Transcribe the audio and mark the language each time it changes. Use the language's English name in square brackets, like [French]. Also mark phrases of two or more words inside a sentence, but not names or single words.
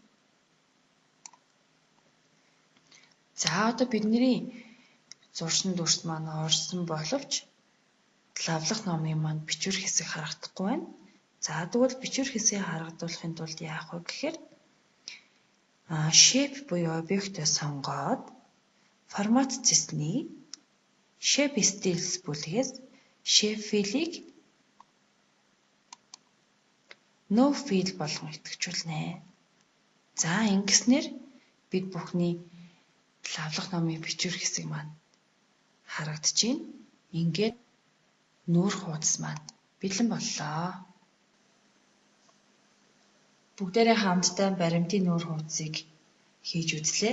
[Mongolian] За одоо бидний зурсан дүрс маань орсон боловч лавлах номын маань бичвэр хэсэг харагдахгүй байна. За тэгвэл бичвэр хэсгийг харагдуулахын тулд яах вэ гэхээр shape буюу объектыг сонгоод формат цэсний [English] shape styles [Mongolian] бүлгээс [English] shape fill- [Mongolian] ийг [English] no fill [Mongolian] болгон идэвхжүүлнэ. За ингэснээр бид бүхний лавлах номын бичвэр хэсэг маань харагдаж байна. Ингээд нүүр хуудас маань бэлэн боллоо. Бүгдээрээ хамтдаа баримтын нүүр хуудсыг хийж үзлээ.